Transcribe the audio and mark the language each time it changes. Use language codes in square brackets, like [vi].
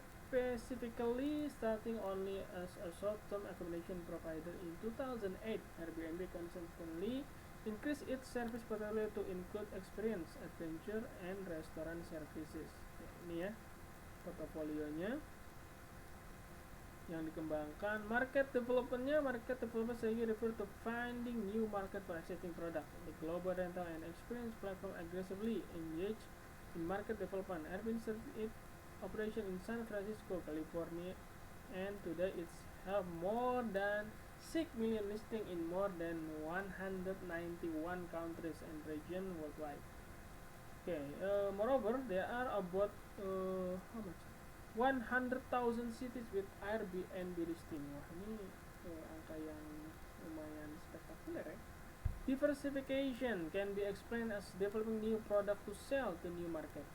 [en] Specifically, starting only as a short-term accommodation provider in 2008, Airbnb consistently increased its service portfolio to include experience, adventure, and restaurant services. [id] Ini ya portofolionya yang dikembangkan. [en] Market development strategy refer to finding new market for existing product. The global rental and experience platform aggressively engage in market development. Airbnb started its operation in San Francisco, California, and today it's have more than 6 million listings in more than 191 countries and regions worldwide. Okay, moreover, there are about how much? 100,000 cities with Airbnb listing. [id] Wah, ini angka yang lumayan spektakuler ya. [en] Diversification can be explained as developing new product to sell to new market.